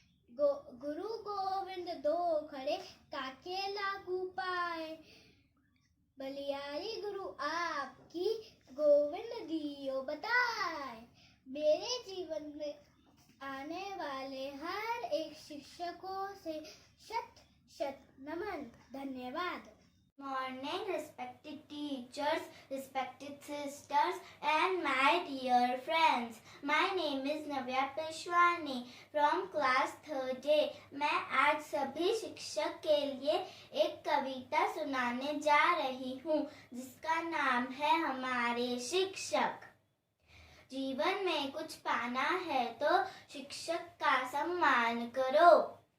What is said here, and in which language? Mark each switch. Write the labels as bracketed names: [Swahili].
[Hindi] गुरु गोविंद दो खड़े, काके लागू पाए। बलियारी गुरु आपकी, गोविंद दियो बताए। मेरे जीवन में आने वाले हर एक शिक्षकों से शत शत नमन। धन्यवाद। [English] Morning, respected teachers, respected sisters, and my dear friends. My name is Navya Peshwani from class 3 A. [Hindi] मैं आज सभी शिक्षक के लिए एक कविता सुनाने जा रही हूँ जिसका नाम है हमारे शिक्षक। जीवन में कुछ पाना है तो शिक्षक का सम्मान करो।